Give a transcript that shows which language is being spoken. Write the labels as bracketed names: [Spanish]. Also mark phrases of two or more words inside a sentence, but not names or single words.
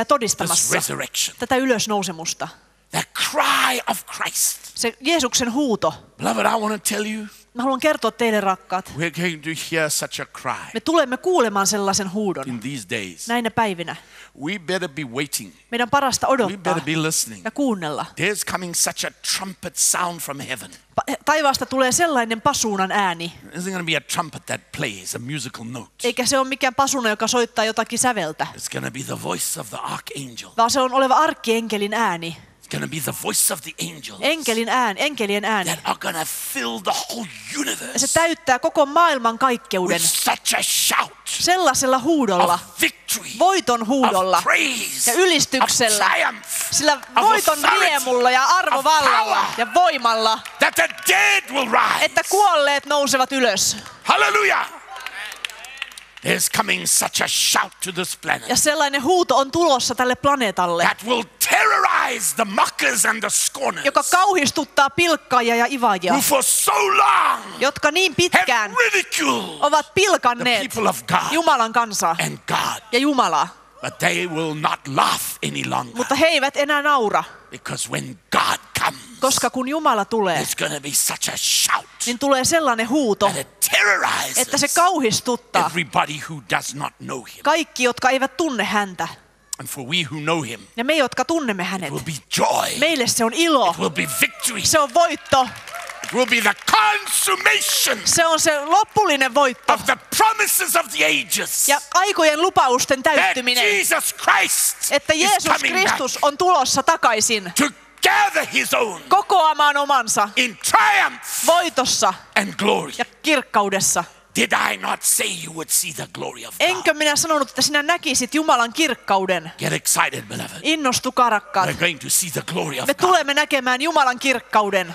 [English] this [Finnish] todistamassa [English] resurrection. [Finnish] tätä ylösnousemusta. [English] The cry of Christ. [Finnish] Se Jeesuksen huuto. [English] Beloved, I want to tell you, [Finnish] Mä haluan kertoa teille, rakkaat. [English] we're going to hear such a cry [Finnish] Me tulemme kuulemaan sellaisen huudon [English] in these days. [Finnish] näinä päivinä. [English] We better be waiting. [Finnish] Meidän parasta [English] We [Finnish] odottaa [English] better be listening. [Finnish] ja kuunnella. [English] There's coming such a trumpet sound from heaven. [Finnish] Taivaasta tulee sellainen pasuunan ääni, [English] It isn't going to be a trumpet that plays a musical note. [Finnish] eikä se ole mikään pasuna, joka soittaa jotakin säveltä, [English] It's going to be the voice of the archangel. [Finnish] vaan se on oleva arkkienkelin ääni, [English] It's going to be the voice of the angels [Finnish] enkelien ääni. [English] that are going to fill the whole [Finnish] Ja [English] universe [Finnish] se täyttää koko maailman kaikkeuden [English] with such a shout [Finnish] sellaisella huudolla, [English] of victory, [Finnish] voiton huudolla [English] of praise, [Finnish] ja ylistyksellä, [English] of triumph, [Finnish] sillä [English] of [Finnish] voiton [English] authority, [Finnish] riemulla ja arvovallalla [English] of power. [Finnish] ja voimalla, [English] that the dead will rise. [Finnish] että kuolleet nousevat ylös. [English] Hallelujah! There's coming such a shout to this planet [Finnish] Ja sellainen huuto on tulossa tälle planeetalle, [English] that will terrorize the mockers and the scorners [Finnish] joka kauhistuttaa pilkkaajia ja ivaajia, [English] who for so long [Finnish] jotka niin pitkään [English] have ridiculed [Finnish] ovat [English] the [Finnish] pilkanneet [English] people of God [Finnish] Jumalan kansaa [English] and God. [Finnish] ja Jumalaa. [English] But they will not laugh any longer, [Finnish] Mutta he eivät enää naura, [English] because when God comes, [Finnish] koska kun Jumala tulee, [English] there's going to be such a shout [Finnish] niin tulee sellainen huuto, [English] that it terrorizes [Finnish] että se kauhistuttaa [English] everybody who does not know him. [Finnish] kaikki, jotka eivät tunne häntä. [English] And for we who know him, [Finnish] Ja me, jotka tunnemme hänet, [English] it will be joy, [Finnish] meille se on ilo, [English] it will be victory, [Finnish] se on voitto, [English] it will be the consummation [Finnish] se on se lopullinen voitto [English] of the promises of the ages, [Finnish] ja aikojen lupausten [English] that [Finnish] täyttyminen, [English] Jesus Christ [Finnish] että [English] is [Finnish] Jeesus [English] coming back [Finnish] Kristus on tulossa takaisin [English] to gather his own [Finnish] kokoamaan omansa [English] in triumph [Finnish] voitossa [English] and glory. [Finnish] ja kirkkaudessa. [English] Did I not say you would see the glory of God? [Finnish] Enkö minä sanonut, että sinä näkisit Jumalan kirkkauden? [English] Get excited, beloved. [Finnish] Innostukaa, rakkaat. [English] We're going to see the glory of [Finnish] Me [English] God. [Finnish] tulemme näkemään Jumalan kirkkauden.